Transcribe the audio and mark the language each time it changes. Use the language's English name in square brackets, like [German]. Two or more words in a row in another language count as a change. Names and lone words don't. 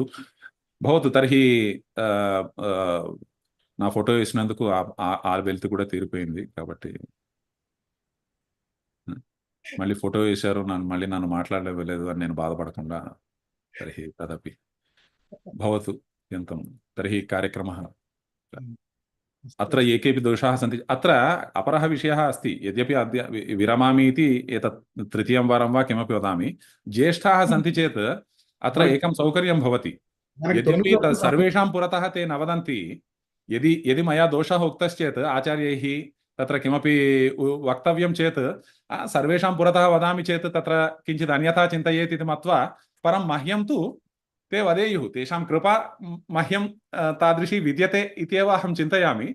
[Telugu] తర్హి నా ఫోటో వేసినందుకు ఆ వెల్త్ కూడా తీరిపోయింది. కాబట్టి మళ్ళీ ఫోటో వేశారు, మళ్ళీ నన్ను మాట్లాడలేదు అని నేను బాధపడకుండా [Sanskrit] తర్హి తదపి భవతు అత్యంతం. తర్హి కార్యక్రమः अत्र एकेपि दोषाः सन्ति. अत्र अपरः विषयः अस्ति. यद्यपि अद्य विरमामि इति एतत् तृतीयं वारं वा किमपि वदामि, ज्येष्ठाः सन्ति चेत् अत्र एकं सौकर्यं भवति. यद्यपि सर्वेषां पुरतः ते न वदन्ति, यदि मया दोषः उक्तश्चेत् आचार्यैः तत्र किमपि वक्तव्यं चेत् सर्वेषां पुरतः वदामि चेत् तत्र किञ्चित् अन्यथा चिन्तयेत् इति मत्वा परं मह्यं तु ते वदेयुः, तेषां कृपा मह्यं तादृशी विद्यते इत्येव अहं चिन्तयामि।